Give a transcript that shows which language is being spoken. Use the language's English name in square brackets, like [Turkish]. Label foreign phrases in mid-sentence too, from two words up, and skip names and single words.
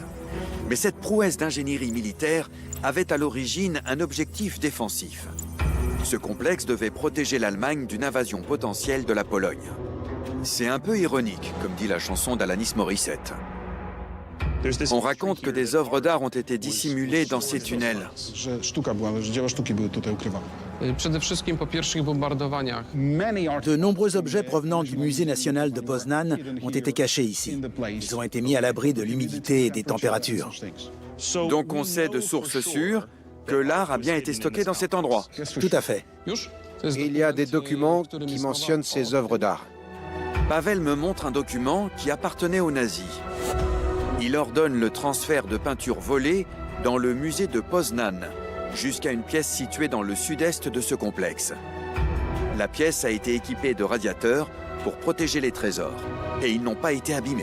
[French] Mais cette prouesse d'ingénierie militaire avait à l'origine un objectif défensif. Ce complexe devait protéger l'Allemagne d'une invasion potentielle de la Pologne. C'est un peu ironique, comme dit la chanson d'Alanis Morissette. On raconte que des œuvres d'art ont été dissimulées dans ces tunnels. [Polish] Przede wszystkim po pierwszych bombardowaniach. [French] De nombreux objets provenant du musée national de Poznan ont été cachés ici. Ils ont été mis à l'abri de l'humidité et des températures. Donc on sait de sources sûres que l'art a bien été stocké dans cet endroit. Tout à fait. [Polish] Już? To jest [French] Il y a des [Polish] dokument, [French] documents [Polish] który [French] qui [Polish] mi [French] mentionnent ces œuvres d'art. Pavel me montre un document qui appartenait aux nazis. Il ordonne le transfert de peintures volées dans le musée de Poznan, jusqu'à une pièce située dans le sud-est de ce complexe. La pièce a été équipée de radiateurs pour protéger les trésors, et ils n'ont pas été abîmés.